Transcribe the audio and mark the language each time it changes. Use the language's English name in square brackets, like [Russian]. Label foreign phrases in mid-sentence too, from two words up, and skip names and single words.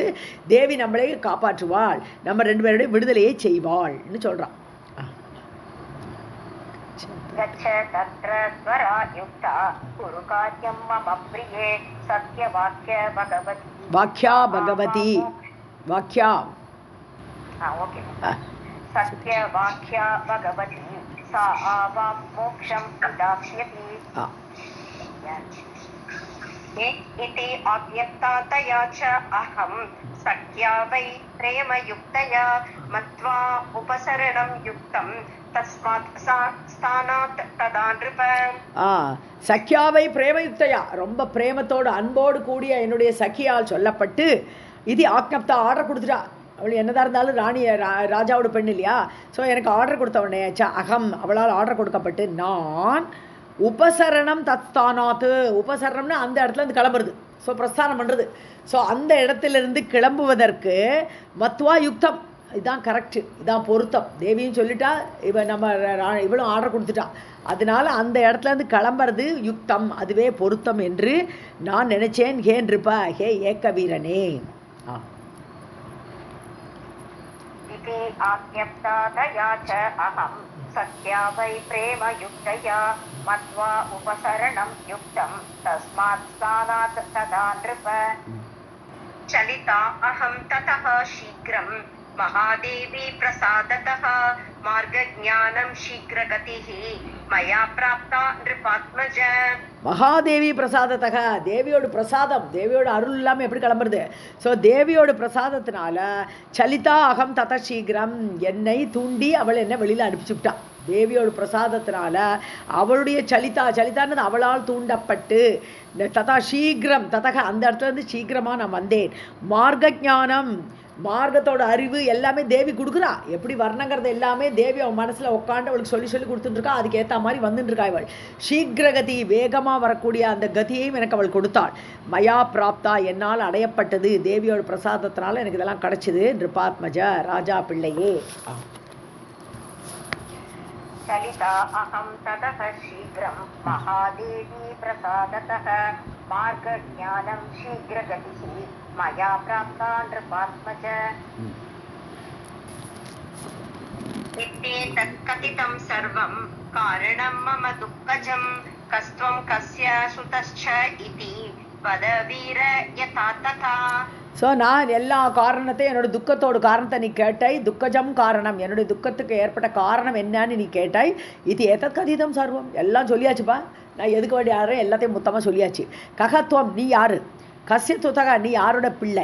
[Tamil] தேவி நம்மளை காப்பாற்றுவாள், நம்ம 2 பேருடைய விடுதலையை செய்வாள்னு சொல்கிறான். [Sanskrit] वाक्या भगवती वाक्या सत्यवाक्या भगवती सा आवां मोक्षं विदास्यति इति अव्यक्तातया च अहं सख्या वै प्रेमयुक्तया मत्वा उपसरणं युक्तं तस्मात् स्थानात् तदा नृप. सख्या वै प्रेमयुक्तया, [Tamil] ரொம்ப பிரேமத்தோடு அன்போடு கூடிய என்னுடைய சக்கியால் சொல்லப்பட்டு, இது ஆக்ஞப்தா ஆர்டர் கொடுத்துட்டா. அவள் என்னதான் இருந்தாலும் ராணி ராஜாவோட பெண் இல்லையா? ஸோ எனக்கு ஆர்டர் கொடுத்தவனே அகம், அவளால் ஆர்டர் கொடுக்கப்பட்டு நான் [Sanskrit] उपसरणं तत्स्थानात्, [Tamil] உபசரணம்னு அந்த இடத்துல இருந்து கிளம்புறது, ஸோ பிரஸ்தானம் பண்ணுறது. ஸோ அந்த இடத்துலேருந்து கிளம்புவதற்கு [Sanskrit] मत्वा युक्तम्, [Tamil] இதுதான் கரெக்டு, இதுதான் பொருத்தம். தேவியும் சொல்லிட்டா, இவளும் ஆர்டர் கொடுத்துட்டா, அதனால அந்த இடத்துலேருந்து கிளம்புறது யுக்தம், அதுவே பொருத்தம் என்று நான் நினைச்சேன். ஹே நிருப, ஹே ஏக்க வீரனே. [Sanskrit] आज्ञप्तातया च अहं सख्या वै प्रेमयुक्तया मत्वा उपसरणं युक्तं तस्मात् स्थानात् तदा नृप. चलिता अहं ततः शीघ्रं महादेवी प्रसादतः मार्गज्ञानं शीघ्रगतिः मया प्राप्ता नृपात्मज. महादेवी प्रसादतः, [Tamil] தேவியோட பிரசாதம், தேவியோட அருள் இல்லாமல் எப்படி கிளம்புறது? ஸோ தேவியோட பிரசாதத்தினால [Sanskrit] चलिता अहं ततः शीघ्रम्, [Tamil] என்னை தூண்டி அவள் என்ன வெளியில் அனுப்பிச்சுட்டா. தேவியோட பிரசாதத்தினால அவளுடைய சலிதான்னு அவளால் தூண்டப்பட்டு [Sanskrit] ततः शीघ्रम्, [Tamil] ததக அந்த இடத்துல இருந்து சீக்கிரமாக நான் வந்தேன். [Sanskrit] मार्गज्ञानम्, [Tamil] மார்க்கத்தோட அறிவு எல்லாமே தேவி கொடுக்குறா. எப்படி வரணுங்கிறது எல்லாமே தேவி அவன் மனசில் உட்காந்து அவளுக்கு சொல்லி கொடுத்துட்டுருக்கா. அதுக்கு ஏற்ற மாதிரி வந்துட்டுருக்கா. இவள் சீக்கிரகதி, வேகமாக வரக்கூடிய அந்த கதியையும் எனக்கு அவள் கொடுத்தாள். [Sanskrit] मया प्राप्ता, [Tamil] என்னால் அடையப்பட்டது, தேவியோட பிரசாதத்தினால எனக்கு இதெல்லாம் கிடைச்சிது. நிருபாத்மஜ, ராஜா பிள்ளையே. [Sanskrit] चलिता अहं ततः शीघ्रं महादेवी प्रसादतः मार्गज्ञानं शीघ्रगतिः मया प्राप्ता नृपात्मज. इत्येतत् कथितं सर्वं कारणं मम दुःखजं कस्त्वं कस्य सुतश्च इति वद वीर यथा तथा. [Tamil] ஸோ நான் எல்லா காரணத்தையும், என்னோட துக்கத்தோட காரணத்தை நீ கேட்டாய். [Sanskrit] दुःखजं कारणम्, [Tamil] என்னுடைய துக்கத்துக்கு ஏற்பட்ட காரணம் என்னன்னு நீ கேட்டாய். இது [Sanskrit] एतत् कथितं सर्वम्, [Tamil] எல்லாம் சொல்லியாச்சுப்பா. நான் எதுக்கு வேண்டிய யாரும் எல்லாத்தையும் மொத்தமாக சொல்லியாச்சு. ககத்துவம், நீ யாரு? [Sanskrit] कस्य सुतः, [Tamil] நீ யாரோட பிள்ளை?